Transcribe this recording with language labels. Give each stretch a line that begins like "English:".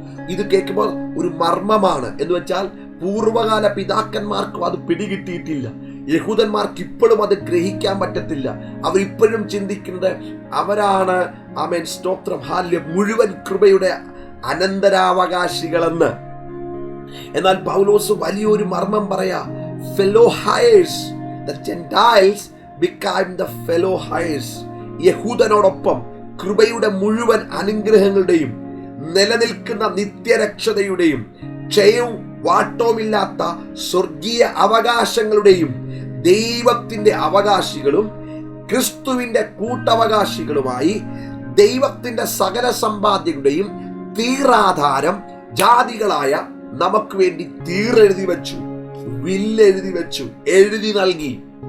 Malayalam: ഇത് കേൾക്കുമ്പോൾ ഒരു മർമ്മമാണ്. എന്ന് വെച്ചാൽ പൂർവകാല പിതാക്കന്മാർക്കും അത് പിടികിട്ടിയിട്ടില്ല. യഹൂദന്മാർക്ക് ഇപ്പോഴും അത് ഗ്രഹിക്കാൻ പറ്റത്തില്ല. അവരിപ്പോഴും ചിന്തിക്കുന്നത് അവരാണ് ആമേൻ സ്തോത്രം ഹാല്യ മുഴുവൻ കൃപയുടെ അനന്തരാവകാശികളെന്ന്. എന്നാൽ പൗലോസ് വലിയൊരു മർമ്മം പറയാ.
English: fellow heirs, the Gentiles became the fellow heirs.
Malayalam: യഹൂദനോടൊപ്പം കൃപയുടെ മുഴുവൻ അനുഗ്രഹങ്ങളുടെയും നിലനിൽക്കുന്ന നിത്യരക്ഷതയുടെയും ക്ഷയവും വാട്ടവുമില്ലാത്ത സ്വർഗീയ അവകാശങ്ങളുടെയും ദൈവത്തിന്റെ അവകാശികളും ക്രിസ്തുവിന്റെ കൂട്ടവകാശികളുമായി ദൈവത്തിന്റെ സകല സമ്പാദ്യങ്ങളുടെയും തീറാധാരം ജാതികളായ നമുക്ക് വേണ്ടി തീരെഴുതി വെച്ചു, വില്ലെഴുതി വെച്ചു, എഴുതി നൽകി.